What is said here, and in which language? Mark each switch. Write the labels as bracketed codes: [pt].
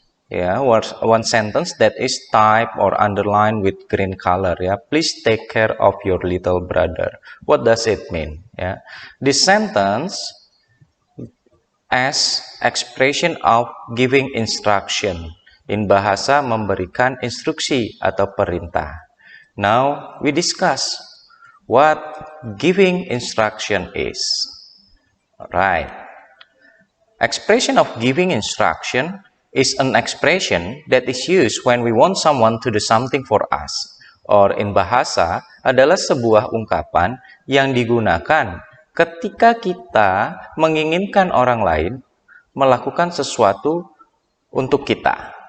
[en] One sentence that is typed or underlined with green color. Please take care of your little brother. What does it mean? This sentence as expression of giving instruction. In [id] bahasa memberikan instruksi atau perintah. [en] Now we discuss what giving instruction is. Alright. Expression of giving instruction is an expression that is used when we want someone to do something for us. Or in [id] bahasa adalah sebuah ungkapan yang digunakan ketika kita menginginkan orang lain melakukan sesuatu untuk kita.